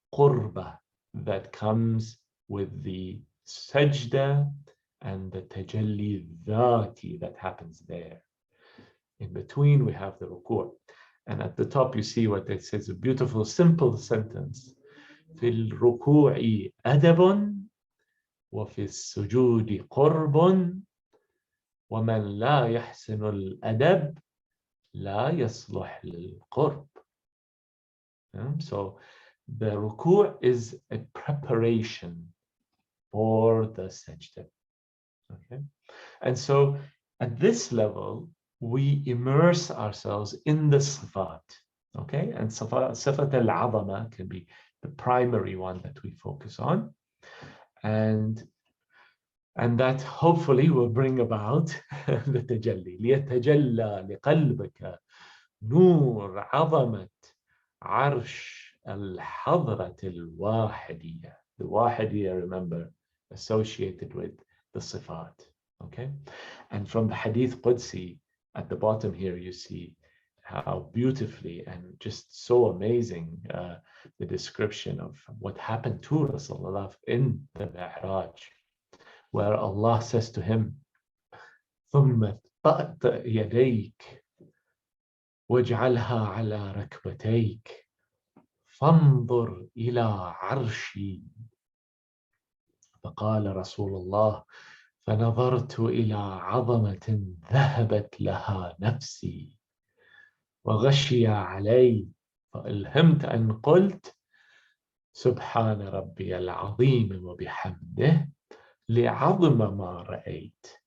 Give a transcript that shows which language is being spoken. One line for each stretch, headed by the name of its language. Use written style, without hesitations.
English: qurba that comes with the sajda and the tajalli dhati that happens there. In between, we have the ruku'. And at the top, you see what it says, a beautiful, simple sentence.
Arabic: في الركوع أدب وفي السجود قرب ومن لا يحسن الأدب لا يصلح للقرب.
English: So the ruku' is a preparation for the sajda. Okay, and so at this level, we immerse ourselves in the sifat. Okay, and sifat al-'azama can be the primary one that we focus on, and that hopefully will bring about the tajalli.
Arabic: ليتجلى لقلبك نور عظمة عرش الحضرة الواحدية.
English: The wahidiyya, remember, associated with the sifat. Okay, and from the hadith Qudsi at the bottom here, you see how beautifully and just so amazing the description of what happened to Rasulullah in the Mi'raj, where Allah says to him,
Arabic: ثم طأطئ يديك واجعلها على ركبتيك فانظر إلى عرشي. فقال رسول الله فنظرت إلى عظمة ذهبت لها نفسي وغشي علي فألهمت أن قلت سبحان ربي العظيم وبحمده لعظم ما رأيت.